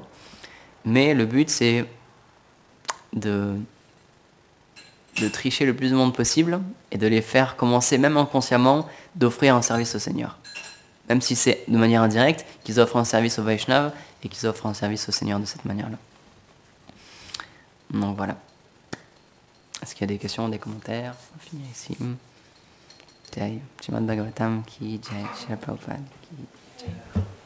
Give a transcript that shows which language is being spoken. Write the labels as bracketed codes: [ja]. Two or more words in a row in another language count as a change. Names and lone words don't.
[fr] Mais le but, c'est de tricher le plus de monde possible et de les faire commencer, même inconsciemment, d'offrir un service au Seigneur. Même si c'est de manière indirecte, qu'ils offrent un service au Vaishnav et qu'ils offrent un service au Seigneur de cette manière-là. Donc voilà. Est-ce qu'il y a des questions, des commentaires? On va finir ici. [hi] जय, श्रीमद् भागवतम् की जय, श्रील प्रभुपाद की जय.